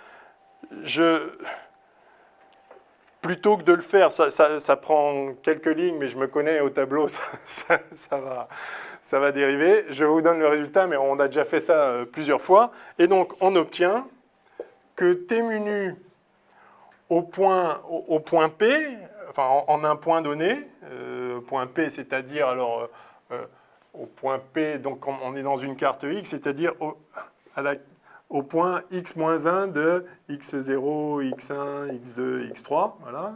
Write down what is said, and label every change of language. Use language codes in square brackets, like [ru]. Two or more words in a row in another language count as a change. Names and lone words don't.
[fr] Plutôt que de le faire, ça prend quelques lignes, mais je me connais au tableau, ça va dériver. Je vous donne le résultat, mais on a déjà fait ça plusieurs fois. Et donc, on obtient que T mu nu au point P, enfin en un point donné, point P, c'est-à-dire alors au point P, donc on est dans une carte X, c'est-à-dire au point x-1 de x0, x1, x2, x3, voilà.